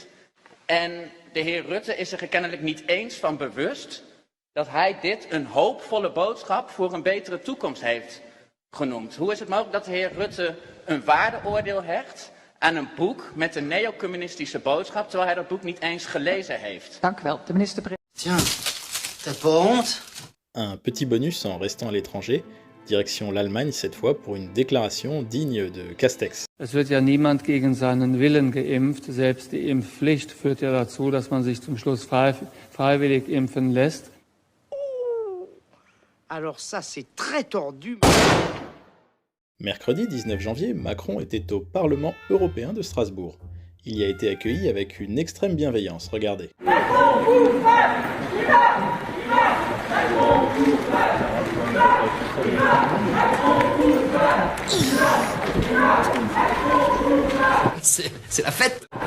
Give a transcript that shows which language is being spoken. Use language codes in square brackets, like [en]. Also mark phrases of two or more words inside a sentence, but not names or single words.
[nl] En de heer Rutte is er kennelijk niet eens van bewust dat hij dit een hoopvolle boodschap voor een betere toekomst heeft genoemd. Hoe is het mogelijk dat de heer Rutte een waardeoordeel hecht aan een boek met een neocommunistische boodschap, terwijl hij dat boek niet eens gelezen heeft? Dank u wel, de minister-president. [fr] Tiens, t'as pas honte? Un petit bonus en restant à l'étranger, direction l'Allemagne cette fois pour une déclaration digne de Castex. [de] Es wird ja niemand gegen seinen Willen geimpft. Selbst die Impfpflicht führt ja dazu, dass man sich zum Schluss freiwillig impfen lässt. [fr] Alors ça, c'est très tordu. Mercredi 19 janvier, Macron était au Parlement européen de Strasbourg. Il y a été accueilli avec une extrême bienveillance, regardez. C'est la fête.